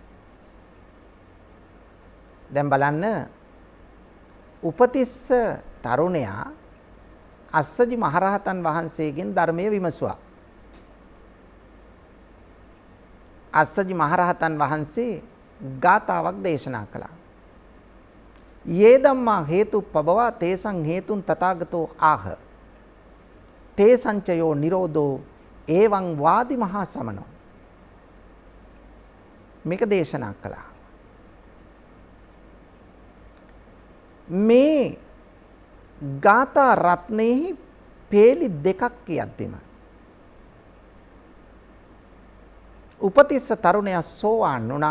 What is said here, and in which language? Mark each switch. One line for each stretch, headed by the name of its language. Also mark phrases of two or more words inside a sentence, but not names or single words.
Sinhala: දැන් බලන්න උපතිස්ස තරුණයා අස්සජි මහරහතන් වහන්සේගෙන් ධර්මයේ විමසුවා. අස්සජි මහරහතන් වහන්සේ ගාතාවක් දේශනා කළා.
Pali: යේ ධම්මා හේතුප්පබවා තේසං හේතුන් තථාගතෝ ආහ. තේසංචයෝ නිරෝධෝ එවං වාදි මහා සමනෝ.
Sinhala: මේක දේශනා කළා. මේ ගාථා රත්නෙහි පේලි දෙකක් කියද්දිම උපතිස්ස තරුණයා සෝවාන් වුණා.